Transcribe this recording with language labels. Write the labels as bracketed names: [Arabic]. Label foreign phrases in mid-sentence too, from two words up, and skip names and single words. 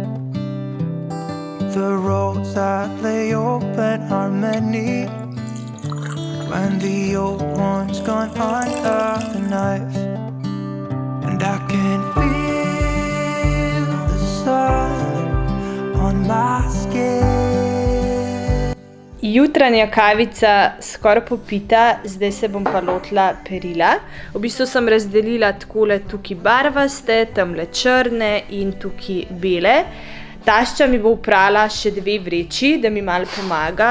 [English] The roads that lay open are many when the old one's gone under the knife. And I can feel the sun on my skin. [Slovenian] Jutranja kavica skoraj popita, zdaj se bom pa lotila perila. V bistvu sem razdelila takole tukaj barvaste, tamle črne in tukaj bele. Tašča mi bo uprala še 2 vreči, da mi malo pomaga.